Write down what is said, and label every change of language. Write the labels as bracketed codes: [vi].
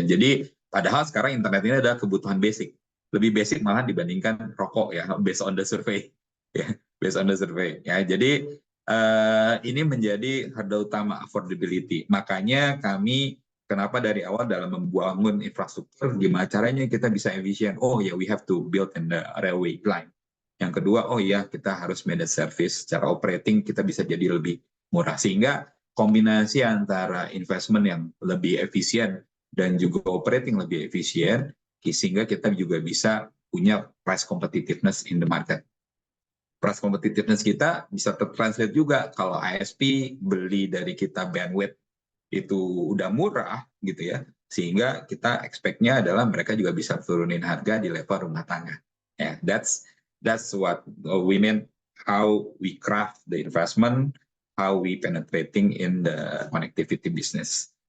[id] Jadi padahal sekarang internet ini adalah kebutuhan basic. Lebih basic malah dibandingkan rokok ya, [en] based on the survey. [id] Ya, based on the survey. Ya, jadi ini menjadi hurdle utama affordability. Makanya kami kenapa dari awal dalam membangun infrastruktur, gimana caranya kita bisa efisien? [en] Oh ya, we have to build in the railway line. [id] Yang kedua, oh ya, kita harus manage service secara operating, kita bisa jadi lebih murah. Sehingga kombinasi antara investment yang lebih efisien dan juga operating lebih efisien, sehingga kita juga bisa punya [en] price competitiveness in the market. [id] Price competitiveness kita bisa tertranslate juga kalau ISP beli dari kita bandwidth itu udah murah gitu ya, sehingga kita expect-nya adalah mereka juga bisa turunin harga di level rumah tangga. [en] Yeah, that's what we mean, how we craft the investment, how we penetrating in the connectivity business.